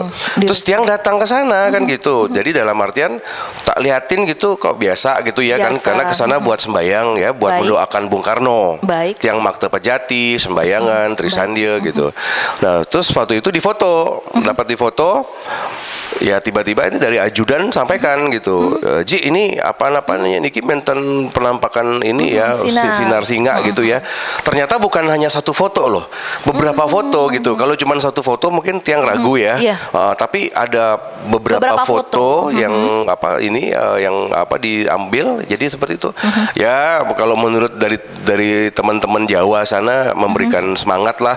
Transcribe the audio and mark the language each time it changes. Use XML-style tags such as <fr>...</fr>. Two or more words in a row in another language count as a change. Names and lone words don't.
<id>Terus Tiang datang ke sana kan gitu. Jadi dalam artian tak liatin gitu kok biasa gitu ya kan, karena ke sana buat sembayang ya, buat mendoakan Bung Karno. Tiang Makta Pejati, sembayangan, Trisandia gitu. Nah, terus waktu itu difoto, dapat difoto. Ya tiba-tiba ini dari ajudan sampaikan gitu, Ji ini apa-apanya niki menten penampakan ini ya sinar singa gitu ya. Ternyata bukan hanya satu foto loh, beberapa foto gitu. Kalau cuma satu foto mungkin Tiang ragu ya, tapi ada beberapa foto yang yang diambil. Jadi seperti itu. Ya kalau menurut dari teman-teman Jawa sana memberikan semangat lah.</id>